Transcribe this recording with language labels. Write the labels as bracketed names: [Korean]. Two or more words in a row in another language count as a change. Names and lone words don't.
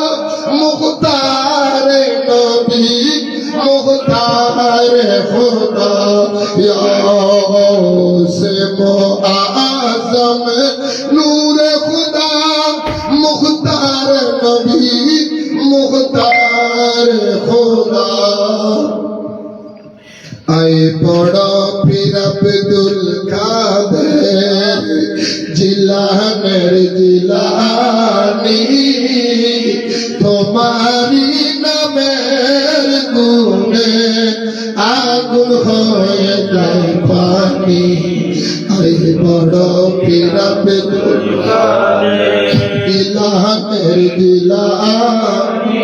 [Urdu] مختار نبی مختار خدا، یا غوث معظم نور خدا، مختار نبی مختار خدا। [Bangla] আই বড় পীর আব্দুল কাদের জিলানের জিলানি, তোমারি নামের গুণে আগুন হয়ে যায় পানি, আই বড় পীর আব্দুল কাদের জিলানের জিলানি,